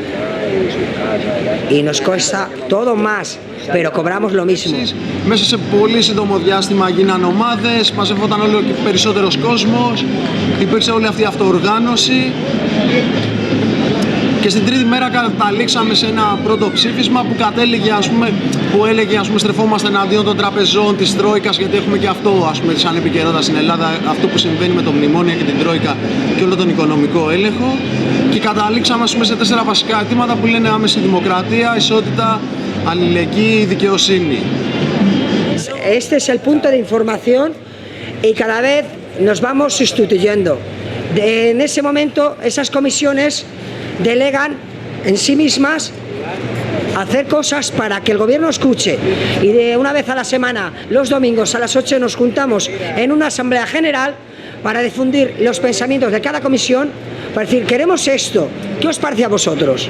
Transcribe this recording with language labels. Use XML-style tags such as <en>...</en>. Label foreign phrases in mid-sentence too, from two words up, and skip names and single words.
<es>Y nos cuesta todo más, pero cobramos lo mismo.</es> <el>Μέσα σε πολύ σύντομο διάστημα γίνανε ομάδες, μαζευόταν όλο και περισσότερος κόσμος, υπήρξε όλη αυτή η αυτοοργάνωση και στην τρίτη μέρα καταλήξαμε σε ένα πρώτο ψήφισμα που κατέληγε, που έλεγε, στρεφόμαστε εναντίον των τραπεζών, της Τρόικας, γιατί έχουμε και αυτό, σαν επικαιρότητα στην Ελλάδα, αυτό που συμβαίνει με το μνημόνιο και την Τρόικα και όλο τον οικονομικό έλεγχο, και καταλήξαμε σε 4 βασικά αιτήματα που λένε άμεση δημοκρατία, ισότητα, αλληλεγγύη, δικαιοσύνη.</el> <es>este es el punto de información y cada vez nos vamos sustituyendo. En ese momento, esas comisiones delegan en sí mismas hacer cosas para que el gobierno escuche, y de una vez a la semana, los domingos a las 8 nos juntamos en una asamblea general para difundir los pensamientos de cada comisión, para decir, queremos esto, ¿qué os parece a vosotros?</es>